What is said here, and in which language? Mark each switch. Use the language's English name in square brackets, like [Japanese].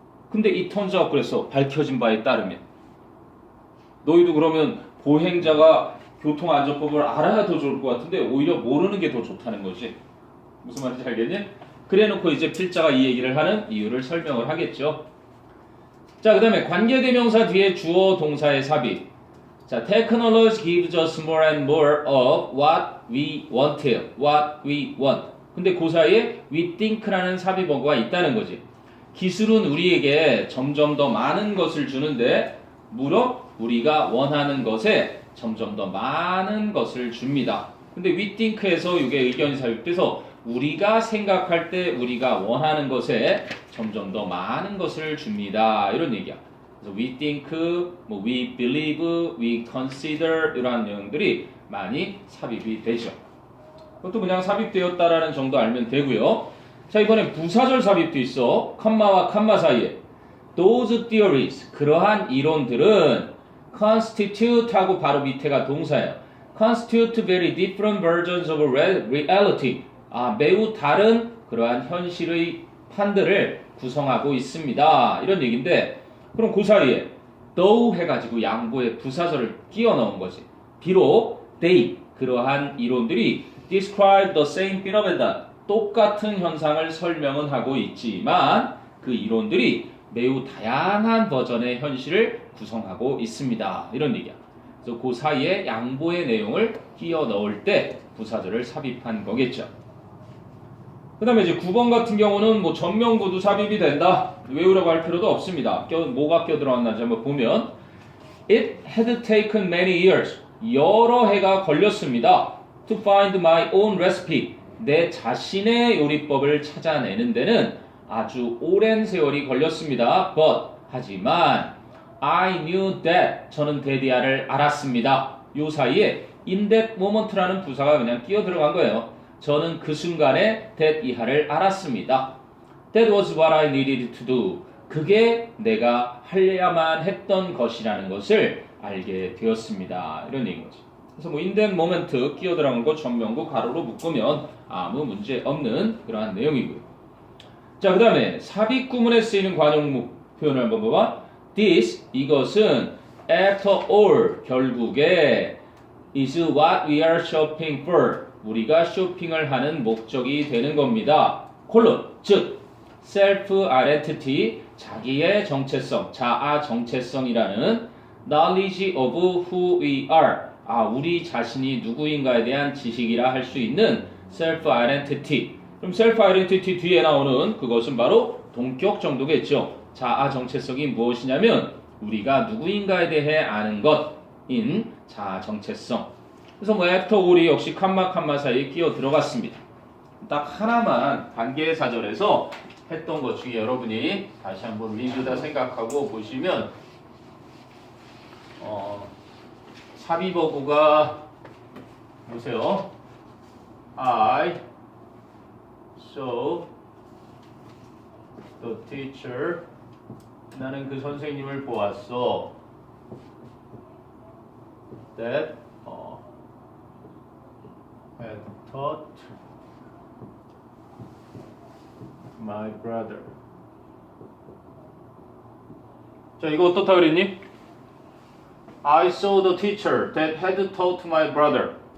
[Korean] 근데 이 turns out 그래서 밝혀진 바에 따르면 너희도 그러면 보행자가 교통안전법을 알아야 더 좋을 것 같은데 오히려 모르는 게 더 좋다는 거지. 무슨 말인지 알겠니? 그래놓고 이제 필자가 이 얘기를 하는 이유를 설명을 하겠죠. 자, 그 다음에 관계대명사 뒤에 주어 동사의 삽입. [English] 자, technology gives us more and more of what we want. what we want. [Korean] 근데 그 사이에 [English] we think [Korean] 라는 삽입어가 있다는 거지. 기술은 우리에게 점점 더 많은 것을 주는데 무려 우리가 원하는 것에 점점 더 많은 것을 줍니다. 근데 [English] we think [Korean] 에서 이게 의견이 삽입돼서 우리가 생각할 때 우리가 원하는 것에 점점 더 많은 것을 줍니다. 이런 얘기야. 그래서 [English] we think, [Korean] 뭐 [English] we believe, we consider [Korean] 이런 내용들이 많이 삽입이 되죠. 그것도 그냥 삽입되었다라는 정도 알면 되고요. 자, 이번엔 부사절 삽입도 있어. 컴마와 컴마 사이에. [English] Those theories, [Korean] 그러한 이론들은 constitute 하고 바로 밑에가 동사예요. [English] constitute very different versions of reality. [Korean] 매우 다른 그러한 현실의 판들을 구성하고 있습니다. 이런 얘기인데 그럼 그 사이에 [English] though [Korean] 해가지고 양보의 부사절을 끼워 넣은 거지. 비록 [English] they, [Korean] 그러한 이론들이 [English] describe the same phenomena, [Korean] 똑같은 현상을 설명은 하고 있지만 그 이론들이 매우 다양한 버전의 현실을 구성하고 있습니다. 이런 얘기야. 그래서 그 사이에 양보의 내용을 끼워 넣을 때 부사절을 삽입한 거겠죠. 그 다음에 이제 9번 같은 경우는 뭐 전명구도 삽입이 된다. 외우라고 할 필요도 없습니다. 뭐가 껴들어왔는지 한번 보면 [English] It had taken many years. [Korean] 여러 해가 걸렸습니다. [English] To find my own recipe. [Korean] 내 자신의 요리법을 찾아내는 데는 아주 오랜 세월이 걸렸습니다. [English] But [Korean] 하지만 [English] I knew that [Korean] 저는 데디아를 알았습니다. 요 사이에 [English] in that moment [Korean] 라는 부사가 그냥 끼어 들어간 거예요. 저는 그 순간에 that 이하를 알았습니다. [English] That was what I needed to do. [Korean] 그게 내가 하려야만 했던 것이라는 것을 알게 되었습니다. 이런 얘기인 거지. 그래서 뭐 [English] in that moment [Korean] 끼어 들어간 거 전명구 가로로 묶으면 아무 문제 없는 그러한 내용이고요. 자, 그 다음에 삽입 구문에 쓰이는 관용구 표현을 한번 봐봐. [English] This, [Korean] 이것은 [English] after all, [Korean] 결국에 [English] is what we are shopping for. [Korean] 우리가 쇼핑을 하는 목적이 되는 겁니다. 콜론, 즉 self-identity, 자기의 정체성, 자아 정체성이라는 [English] knowledge of who we are, [Korean] 우리 자신이 누구인가에 대한 지식이라 할 수 있는 self-identity. 그럼 self-identity 뒤에 나오는 그것은 바로 동격 정도겠죠. 자아 정체성이 무엇이냐면 우리가 누구인가에 대해 아는 것인 자아 정체성. 그래서 뭐 [English] after all [Korean] 이 역시 칸마 사이에 끼어 들어갔습니다. 딱 하나만 관계사절에서 했던 것 중에 여러분이 다시 한번 리뷰다 생각하고 보시면 삽입어구가 보세요. [English] I saw the teacher. [Korean] 나는 그 선생님을 보았어. [English] That had taught my brother. [Korean] 자, 이거 어떻다 그랬니? [English] I saw the teacher that had taught my brother.